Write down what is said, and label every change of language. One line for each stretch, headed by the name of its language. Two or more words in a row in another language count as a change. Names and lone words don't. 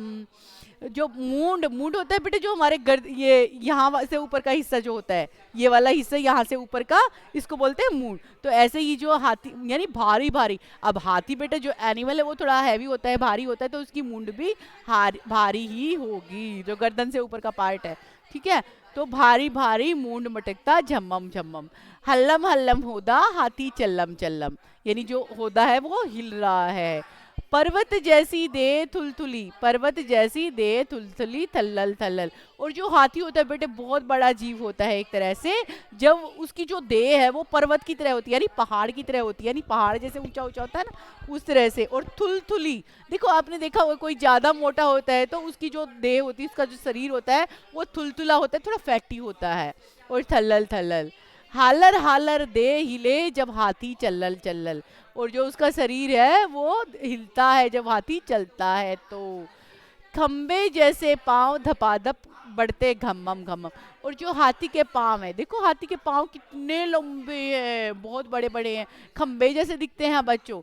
Hindi: जो मूंड मूंड होता है बेटे, जो हमारे गर्द ये यहाँ से ऊपर का हिस्सा जो होता है, ये वाला हिस्सा यहाँ से ऊपर का, इसको बोलते हैं मूंड। तो ऐसे ही जो हाथी यानी भारी भारी। अब हाथी बेटे जो एनिमल है वो थोड़ा हैवी होता है, भारी होता है, तो उसकी मूंड भी भारी ही होगी, जो गर्दन से ऊपर का पार्ट है। ठीक है, तो भारी भारी मूंड मटकता झम्मम झम्मम, हल्लम हल्लम होदा हाथी चल्लम चल्लम, यानी जो होदा है वो हिल रहा है। पर्वत जैसी दे थुलथुली, पर्वत जैसी दे थुलथुली थल्लल थल्लल। और जो हाथी होता है बेटे बहुत बड़ा जीव होता है एक तरह से, जब उसकी जो देह है वो पर्वत की तरह होती है, यानी पहाड़ की तरह होती है, यानी पहाड़ जैसे ऊंचा ऊंचा होता है ना उस तरह से। और थुलथुली, देखो आपने देखा होगा कोई ज्यादा मोटा होता है तो उसकी जो देह होती है, उसका जो शरीर होता है वो थुलथुला होता है, थोड़ा फैटी होता है। और थल्लल थल्लल, हालर हालर दे हिले जब हाथी चल्लल चल्लल। और जो उसका शरीर है वो हिलता है जब हाथी चलता है। तो खम्बे जैसे पांव धपाधप बढ़ते घमम घमम। और जो हाथी के पांव है, देखो हाथी के पांव कितने लंबे हैं, बहुत बड़े बड़े हैं, खम्बे जैसे दिखते हैं बच्चों।